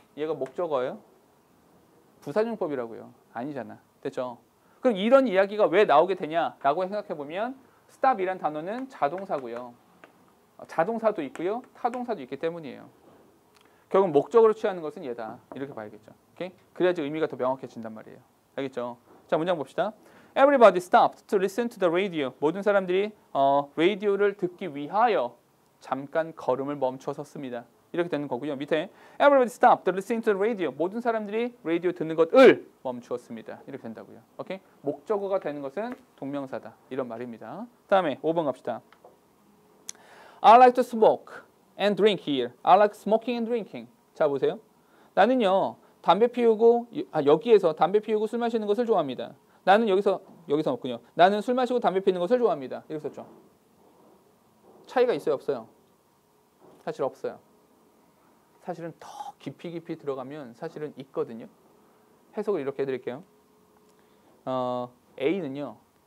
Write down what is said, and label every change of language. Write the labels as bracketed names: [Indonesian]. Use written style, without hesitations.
[Korean] 얘가 목적어예요? 부사용법이라고요. 아니잖아. 됐죠? 그럼 이런 이야기가 왜 나오게 되냐라고 생각해 보면 stop이란 단어는 자동사고요. 자동사도 있고요. 타동사도 있기 때문이에요. 결국 목적으로 취하는 것은 얘다. 이렇게 봐야겠죠. 오케이? 그래야지 의미가 더 명확해진단 말이에요. 알겠죠? 자, 문장 봅시다. [English] Everybody stopped to listen to the radio. [Korean] 모든 사람들이 라디오를 듣기 위하여 잠깐 걸음을 멈춰 섰습니다. 이렇게 되는 거고요. 밑에 [English] Everybody stopped listening to the radio. [Korean] 모든 사람들이 라디오 듣는 것을 멈추었습니다. 이렇게 된다고요. 오케이? 목적어가 되는 것은 동명사다. 이런 말입니다. 다음에 5번 갑시다. [English] I like to smoke and drink here. I like smoking and drinking. [Korean] 자, 보세요. 나는요. 담배 피우고 여기에서 담배 피우고 술 마시는 것을 좋아합니다. 나는 여기서 없군요. 나는 술 마시고 담배 피우는 것을 좋아합니다. 이렇게 썼죠. 차이가 있어요, 없어요? 사실 없어요. 사실은 더 깊이 들어가면 사실은 있거든요. 해석을 이렇게 해드릴게요. A는요.